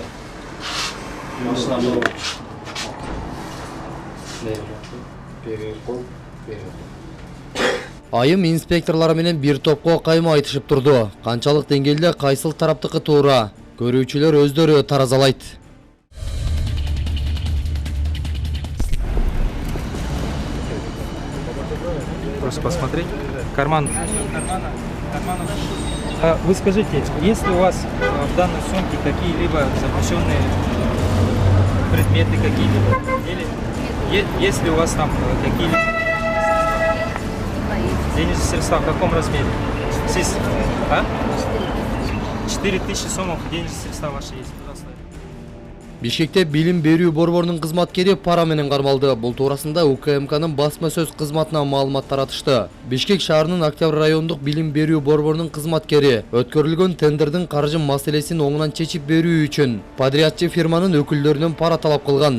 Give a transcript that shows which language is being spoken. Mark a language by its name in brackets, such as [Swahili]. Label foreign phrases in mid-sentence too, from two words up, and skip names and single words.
[Kyrgyz] Машинаны алып. Айым инспекторлары менен бир топко кайма айтышып турду. Канчалык деңгээлде кайсыл тараптыкы туура? Көрүүчүлөр өздөрү таразалайт. [Russian] Просто посмотреть. Карман. Вы скажите, есть ли у вас в данной сумке какие-либо запрещенные предметы какие-либо? Или есть ли у вас там какие-либо денежные средства? В каком размере? Здесь, 4000 сомов денежные средства ваши есть. Пожалуйста. [Kyrgyz] Бишкекте билим берүү борборунун кызматкери пара менен кармалды. Бул туурасында УКМКнын басма сөз кызматына маалымат таратышты. Бишкек шаарынын Октябрь райондук билим берүү борборунун кызматкери өткөрүлгөн тендердин каржы маселесин оңунан чечип берүү үчүн подрядчы фирманын өкүлдөрүнөн пара талап кылган.